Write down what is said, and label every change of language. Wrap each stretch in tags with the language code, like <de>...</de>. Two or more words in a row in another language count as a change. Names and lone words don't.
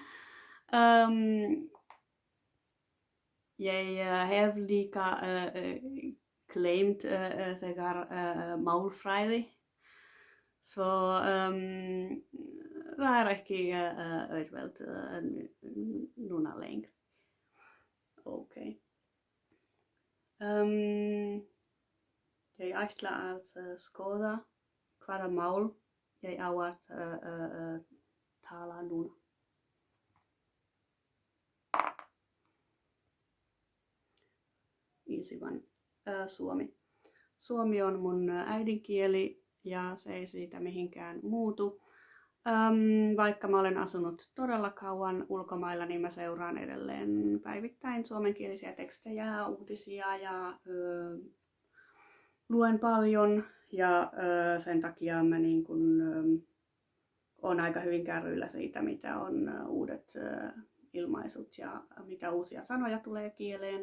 <is>Ég hef líka gleymt þegar málfræði, svo það er ekki auðvelt núna lengur.</is> <en>Okay.</en> <is>Ég ætla að skoða hvaða mál ég á að tala núna.</is> <en>Easy one.</en> <fi>Suomi. Suomi on mun äidinkieli ja se ei siitä mihinkään muutu. Vaikka mä olen asunut todella kauan ulkomailla, niin mä seuraan edelleen päivittäin suomenkielisiä tekstejä, uutisia ja luen paljon ja sen takia mä niin kun, on aika hyvin kärryillä siitä, mitä on uudet ilmaisut ja mitä uusia sanoja tulee kieleen.</fi>